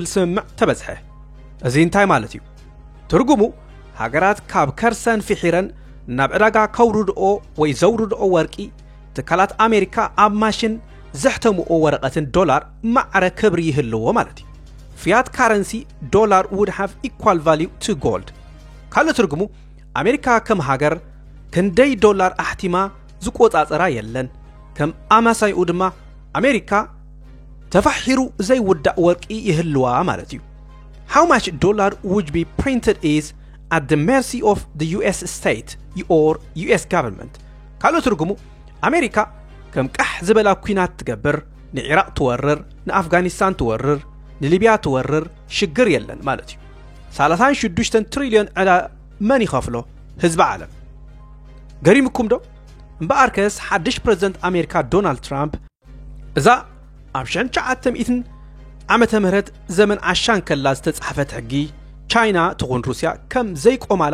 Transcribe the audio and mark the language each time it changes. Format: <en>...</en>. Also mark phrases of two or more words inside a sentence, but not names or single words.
<ti>ስምምዕ ተበጽሐ እዚ እንታይ ማለት እዩ ትርጉሙ ሃገራት ካብ ከርሰን ፍሒረን ናብ ዕዳጋ ከውርድኦ ወይ ዘውርድኦ ወርቂ ትካላት ኣሜሪካ ኣብ ማሽን ዘሕተምኦ ወረቐትን ዶላር ማዕረ ክብሪ ይህልዎ ማለት እዩ</ti> <en>fiat currency dollar would have equal value to gold</en> <ti>ካልእ ትርጉሙ ኣሜሪካ ከም ሃገር ክንደይ ዶላር ኣሕቲማ ዝቆጻጸራ የለን ከም ኣማሳይኡ ድማ ኣሜሪካ ተፋሒሩ ዘይውዳእ ወርቂ ይህልዋ ማለት እዩ</ti> <en>How much dollar would be printed is at the mercy of the US state or US government</en> <ti>ካልእ ትርጉሙ ኣሜሪካ ከም ቃሕ ዝበላ ኩናት ትገብር ንኢራቅ ትወርር ንኣፍጋኒስታን ትወርር ንሊብያ ትወርር ሽግር የለን ማለት እዩ 36 ትሪልዮን ዕዳ መን ይኸፍሎ ህዝቢ ዓለም ገሪምኩም ዶ እምበኣርከስ ሓድሽ ፕሬዝደንት ኣሜሪካ ዶናልድ ትራምፕ እዛ ኣብ 1900 ዓመተ ምህረት ዘመን ዓሻን ከላ ዝተጻሕፈት ሕጊ ቻይና ትኹን ሩስያ ከም ዘይቆማላ</ti>